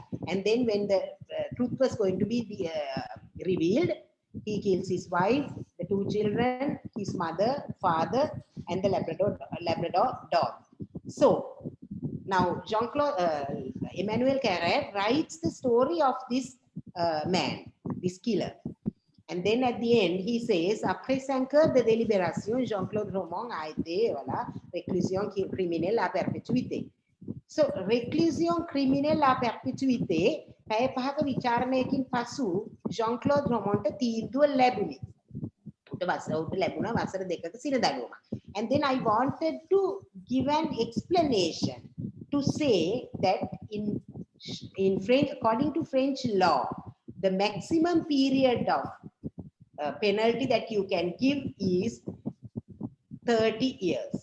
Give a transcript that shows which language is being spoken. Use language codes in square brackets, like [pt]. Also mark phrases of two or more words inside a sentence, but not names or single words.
[en] And then when the truth was going to be revealed, he kills his wife, the two children, his mother, father, and the Labrador dog. So now Emmanuel Carrère writes the story of this man, this killer. And then at the end, he says, [fr] "Après 5 heures de délibération, Jean-Claude Romand a été réclusion criminelle à perpétuité." So, réclusion criminelle à perpétuité, [si] පැය 5ක විචාරණයකින් පසු Jean-Claude Romandට තීන්දුව ලැබුණි. උට ලැබුණා වසර 2ක සිර දඬුවමක්. [en] And then I wanted to give an explanation to say that in French, according to French law, the maximum period of penalty that you can give is 30 years.